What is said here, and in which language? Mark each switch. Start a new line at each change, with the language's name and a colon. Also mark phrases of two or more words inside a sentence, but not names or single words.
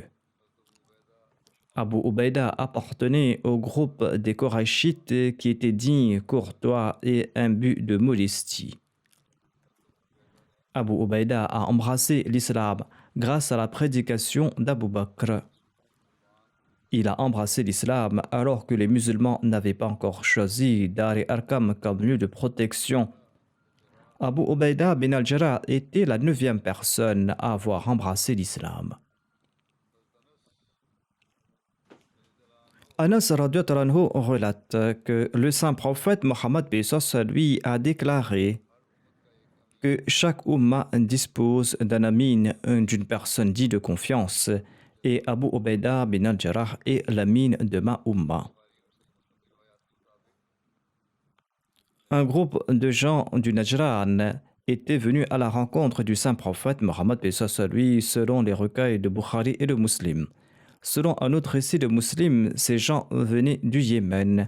French: Abu Ubaida appartenait au groupe des Korachites qui étaient dignes, courtois et imbus de modestie. Abu Ubaida a embrassé l'islam grâce à la prédication d'Abu Bakr. Il a embrassé l'islam alors que les musulmans n'avaient pas encore choisi Dar al-Arkam comme lieu de protection. Abu Ubaida bin al-Jarrah était la 9e personne à avoir embrassé l'islam. Anas
Arabic: رضي الله عنه
French: relate que le saint prophète Mohammed lui a déclaré que chaque Ummah dispose d'un amin, d'une personne dite de confiance, et Abu Ubaida bin al-Jarrah est l'amin de ma Ummah. Un groupe de gens du Najran était venu à la rencontre du saint prophète Mohammed lui selon les recueils de Bukhari et de Muslim. Selon un autre récit de Muslim, ces gens venaient du Yémen.